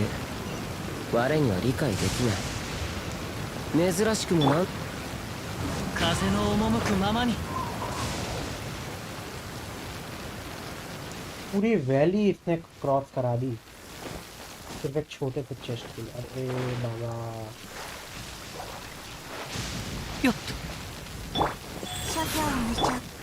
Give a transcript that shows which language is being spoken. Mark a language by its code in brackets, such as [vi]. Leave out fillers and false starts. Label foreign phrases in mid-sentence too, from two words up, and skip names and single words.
[ja] 我には理解できない。珍しくもなん風の赴くままに [hi] पूरी वैली इसने क्रॉस करा दी सिर्फ एक छोटे से चेस्ट के लिए। अरे बाबा [ja] よっ諸行無常